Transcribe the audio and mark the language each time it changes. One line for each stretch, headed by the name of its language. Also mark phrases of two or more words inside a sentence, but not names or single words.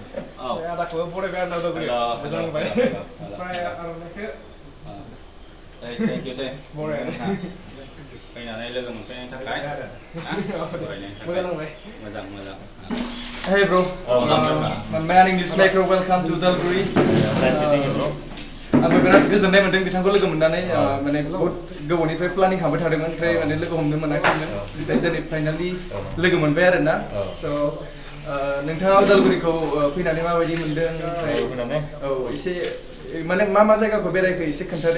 English: Thank you, sir. Hey bro, my man English Maker, welcome to Udalguri. nice meeting you, bro.
Bodo: आंबो बिराद गोजोननाय मोनदों बिथांखौ लोगो मोननानै माने बहुत गोबावनिफ्राय प्लानिं खालामबाय थादोंमोन ओमफ्राय माने लोगो हमनो मोनाखैमोन ओमफ्राय दिनै फाइनाली लोगो मोनबाय आरो ना स' नोंथाङा उदालगुरिखौ फैनानै माबायदि मोनदों ओमफ्राय औ एसे माने मा जायगाखौ बेरायखो एसे खोन्थादो